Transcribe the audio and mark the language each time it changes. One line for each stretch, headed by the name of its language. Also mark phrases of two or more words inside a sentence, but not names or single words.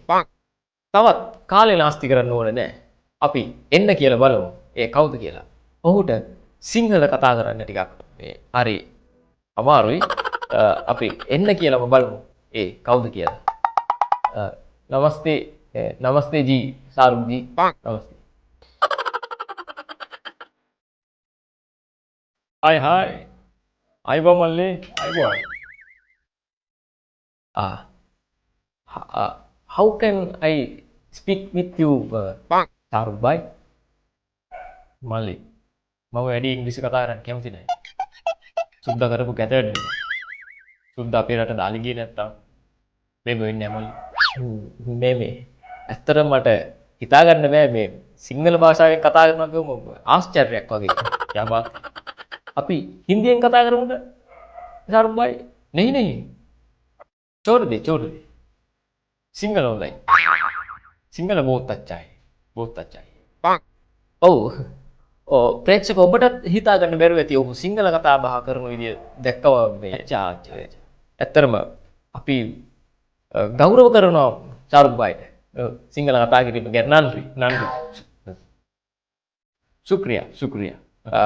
Sinhala: තවත් කාලේ නාස්ති කරන්න ඕනේ නැහැ. අපි එන්න කියලා බලමු. ඒ කවුද කියලා. ඔහුට සිංහල කතා කරන්න ටිකක් මේ හරි අමාරුයි. අපි එන්න කියලාම බලමු. ඒ කවුද කියලා.
Hindi: नमस्ते नमस्ते जी सारुक जी. नमस्ते.
English: Hi. Ayba Malli. Ayba. How can I speak with you, Saruk bhai?
Sinhala: Malli. මම වැඩි ඉංග්‍රීසි කතා කරන්න කැමති නැහැ. සුද්දා කරපු කැතට සුද්දා අපේ රට දාලි ගියේ නැත්තම් මේ වෙන්නේ නැහැ මල්ලි. මේ ඇත්තටම මට හිතා ගන්න බෑ මේ සිංහල භාෂාවෙන් කතා කරනවා කියවම ආශ්චර්යයක් වගේ. යාබා. අපි හින්දියෙන් කතා කරමුද?
Hindi: Saruk bhai? नहीं. छोड़ दे.
Sinhala: සිංහල හොඳයි. සිංහල
Hindi: बहुत अच्छा है. बहुत अच्छा है.
Sinhala: ඔව් ප්‍රේක්ෂක ඔබටත් හිතා ගන්න බැරුව ඇති ඔහු සිංහල කතා බහ කරන විදිය දැක්කම මේ ඇත්තටම අපි ගෞරව කරනවා Saruk bhaiට සිංහල කතා කිරීම ගැන නන්දි
Hindi: शुक्रिया.